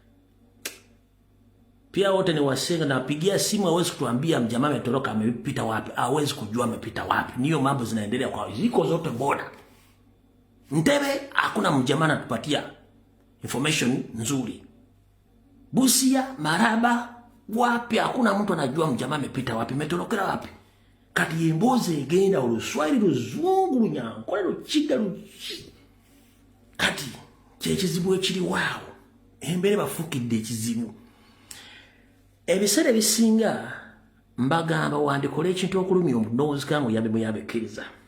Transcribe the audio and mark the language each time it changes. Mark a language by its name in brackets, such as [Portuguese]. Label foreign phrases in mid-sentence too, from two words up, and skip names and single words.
[Swahili] pia wote ni wasenga na pigia simu hawezi kutuambia mjamaa ametoroka amepita wapi hawezi kujua amepita wapi niyo mambo zinaendelea kwa ziko zote boda Ntebe hakuna mjamaa anatupatia information nzuri Busia Maraba wapi hakuna mtu anajua mjamaa amepita wapi ametorokera wapi [Ganda] kati yemboze genda Oluswahili Luzungu Lunyankole Lukiga kati kyekizibu ekiri waawo embere bafukidde ekizibu ebisere bisinga mbagamba wandikola ekintu okulumya omunoozi kangu yabe muyabekiriza